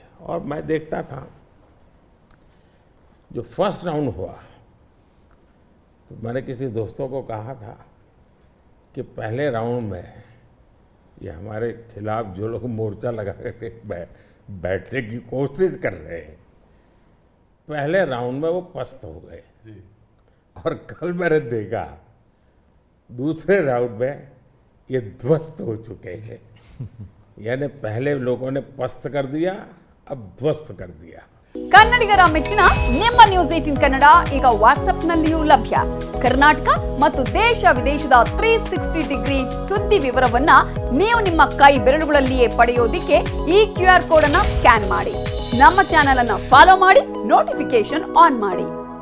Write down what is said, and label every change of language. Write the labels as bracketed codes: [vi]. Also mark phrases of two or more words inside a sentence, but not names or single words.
[hi] और मैं देखता था जो [en] first round [hi] हुआ, तो मैंने किसी दोस्तों को कहा था कि पहले राउंड में ये हमारे खिलाफ जो लोग मोर्चा लगा करके बैठने की कोशिश कर रहे हैं, पहले राउंड में वो पस्त हो गए जी। और कल मैंने देखा दूसरे राउंड में ये ध्वस्त हो चुके हैं। यानी पहले लोगों ने पस्त कर दिया, अब ध्वस्त कर दिया। [kn] ಕನ್ನಡಿಗರ ಮೆಚ್ಚಿನ ನಿಮ್ಮ ನ್ಯೂಸ್ 18 ಕನ್ನಡ ಈಗ ವಾಟ್ಸ್ಆಪ್ನಲ್ಲಿಯೂ ಲಭ್ಯ. ಕರ್ನಾಟಕ ಮತ್ತು ದೇಶ ವಿದೇಶದ 360 ಡಿಗ್ರಿ ಸುದ್ದಿ ವಿವರವನ್ನ ನೀವು ನಿಮ್ಮ ಕೈ ಬೆರಳುಗಳಲ್ಲಿಯೇ ಪಡೆಯೋದಿಕ್ಕೆ ಈ QR ಕೋಡ್ ಅನ್ನು ಸ್ಕ್ಯಾನ್ ಮಾಡಿ. ನಮ್ಮ ಚಾನೆಲ್ ಅನ್ನು ಫಾಲೋ ಮಾಡಿ, [en] notification on [kn] ಮಾಡಿ.